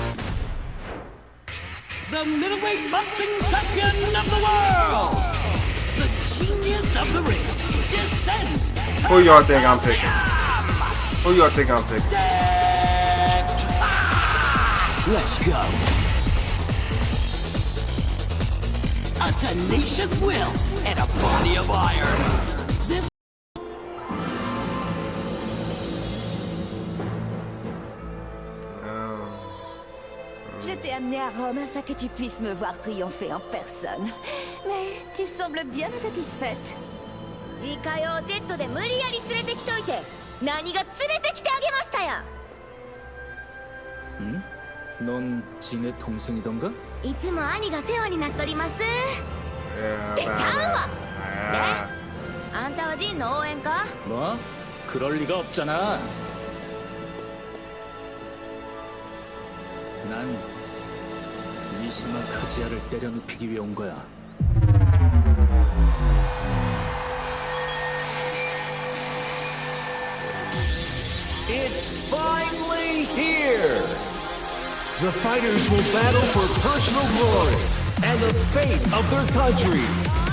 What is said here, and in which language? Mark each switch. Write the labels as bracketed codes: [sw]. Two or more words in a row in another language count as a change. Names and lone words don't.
[en] the middleweight boxing champion of the world, the genius of the ring, descends. Who y'all think I'm picking? Who y'all think I'm picking? Let's go. A tenacious will and a body of iron. This [fr] Je t'ai amené à Rome afin que tu puisses me voir triompher en personne. Mais tu sembles bien insatisfaite. [ja] 自家用ジェットで無理やり連れてきといて何が連れてきてあげましたや [ko] 응? 넌 지네 동생이던가? [ja] いつも兄が世話になっとりますってちゃうわねあんたはジンの応援か [ko] 뭐? 그럴 리가 없잖아. 난 미시마 카지야를 때려 눕히기 위해 온 거야. [en] It's finally here! The fighters will battle for personal glory and the fate of their countries.